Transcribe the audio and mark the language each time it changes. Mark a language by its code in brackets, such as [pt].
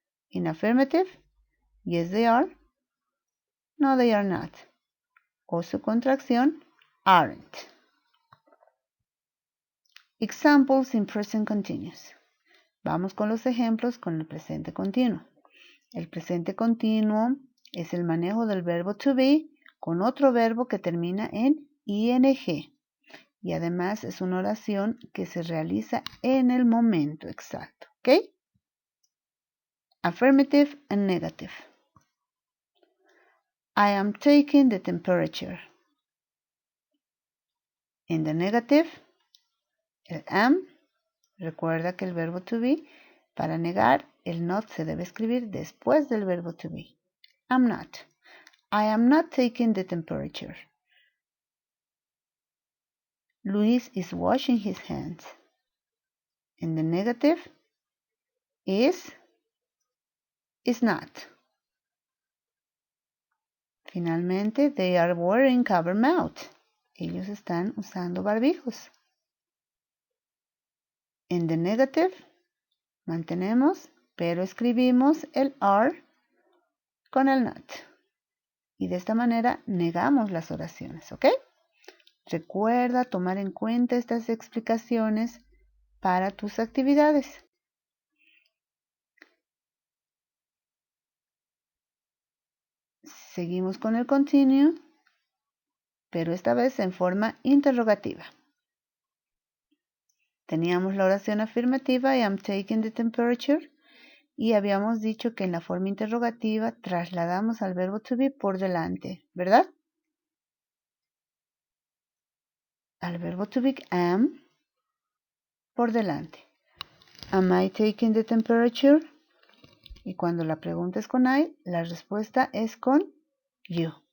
[en] In affirmative, yes they are. No, they are not. [es] O su contracción aren't. [en] Examples in present continuous. [es] Vamos con los ejemplos con el presente continuo. El presente continuo es el manejo del verbo to be con otro verbo que termina en ing. Y además es una oración que se realiza en el momento exacto. ¿Ok? [en] Affirmative and negative. I am taking the temperature. In the negative, [es] el am, recuerda que el verbo to be, para negar, el not se debe escribir después del verbo to be. [en] I'm not. I am not taking the temperature. Luis is washing his hands. In the negative, is not. [es] Finalmente, [en] they are wearing cover mouth. [es] Ellos están usando barbijos. En [en] the negative, [es] mantenemos, pero escribimos el are con el not. Y de esta manera negamos las oraciones, ¿ok? Recuerda tomar en cuenta estas explicaciones para tus actividades. Seguimos con el continuo, pero esta vez en forma interrogativa. Teníamos la oración afirmativa, [en] I am taking the temperature, [es] y habíamos dicho que en la forma interrogativa trasladamos al verbo to be por delante, ¿verdad? Al verbo to be am por delante. [en] Am I taking the temperature? [es] Y cuando la pregunta es con I, la respuesta es con you.